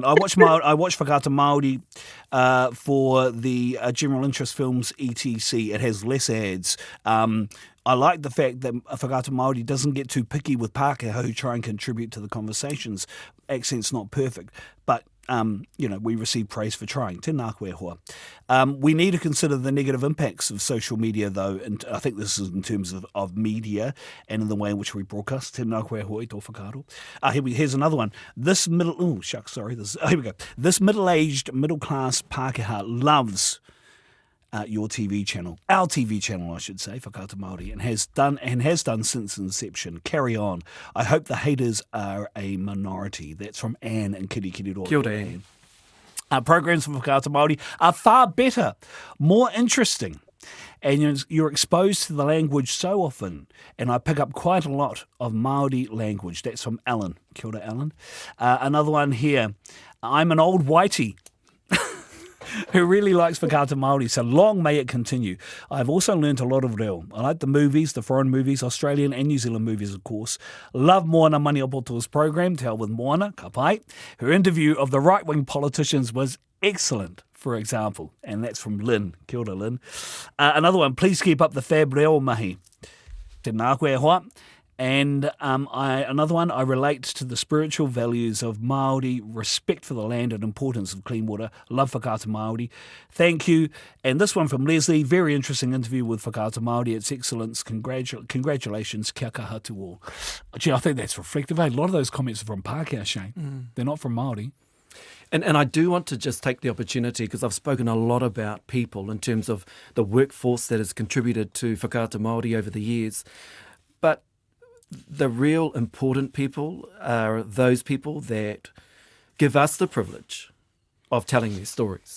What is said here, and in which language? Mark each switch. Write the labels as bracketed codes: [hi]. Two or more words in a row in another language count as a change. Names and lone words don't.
[en] I watched Whakaata Māori for the general interest films ETC. It has less ads. I like the fact that Whakaata Māori doesn't get too picky with Pākehā who try and contribute to the conversations. Accent's not perfect, but you know, we receive praise for trying. [mi] Tēnā koe hoa. [en] We need to consider the negative impacts of social media, though, and I think this is in terms of media and in the way in which we broadcast. [mi] Tēnā koe hoa I tō whakaaro. [en] Here's another one. This middle-aged, middle-class Pākehā loves your TV channel, our TV channel, I should say, Whakaata Māori, and has done since inception. Carry on. I hope the haters are a minority. That's from Anne and Kirikiriroa. [mi] Kia ora, [en] Anne. Our programs from Whakaata Māori are far better, more interesting, and you're exposed to the language so often, and I pick up quite a lot of Māori language. That's from Alan. [mi] Kia ora, [en] Alan. Another one here. I'm an old whitey who really likes Whakaata Māori, so long may it continue. I've also learnt a lot of reo. I like the movies, the foreign movies, Australian and New Zealand movies, of course. Love Moana Maniapoto's program, Te Ao with Moana, [mi] ka pai. [en] Her interview of the right-wing politicians was excellent, for example. And that's from Lynn. [mi] Kia ora, [en] Lynn. Another one, please keep up the fab [mi] reo mahi. Tēnā koe hoa. [en] And another one, I relate to the spiritual values of Māori, respect for the land and importance of clean water. Love Whakaata Māori. Thank you. And this one from Leslie, very interesting interview with Whakaata Māori. It's excellence. Congratulations. [mi] Kia kaha [en] to all. Gee, I think that's reflective. A lot of those comments are from Pākehā, Shane. They're not from Māori. And I do want to just take the opportunity, because I've spoken a lot about people in terms of the workforce that has contributed to Whakaata Māori over the years. But the real important people are those people that give us the privilege of telling their stories.